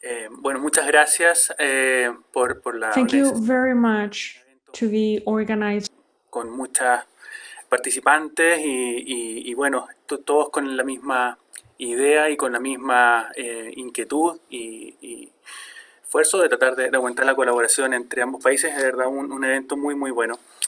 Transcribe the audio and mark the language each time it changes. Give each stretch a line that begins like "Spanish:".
Spanish: Bueno, muchas gracias por la
English: Thank you very much to be organized.
Spanish: Con muchas participantes y bueno, todos con la misma idea y con la misma inquietud y esfuerzo de tratar de aumentar la colaboración entre ambos países. Es de verdad un evento muy bueno.